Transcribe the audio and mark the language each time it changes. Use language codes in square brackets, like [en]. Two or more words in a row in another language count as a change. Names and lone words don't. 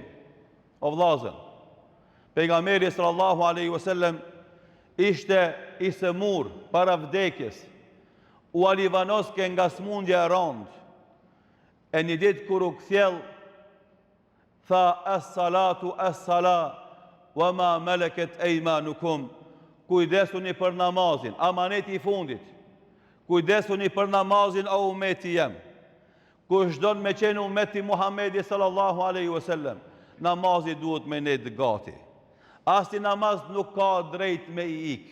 [sq] O vllazën, pejgamberi [ar] صلى الله عليه وسلم [sq] ishte i sëmur para vdekjes, u alivanoske nga smundja e rëndë, e një ditë kur u kthjell, [ar] tha الصلاة الصلاة وما ملكت أيمانكم, [sq] kujdesuni për namazin, amaneti i fundit, kujdesuni për namazin o umeti jem, kush don me qenë umeti Muhamedi [ar] صلى الله عليه وسلم, [sq] namazi duhet me nejt gati. Asti namaz nuk ka drejt me i ik.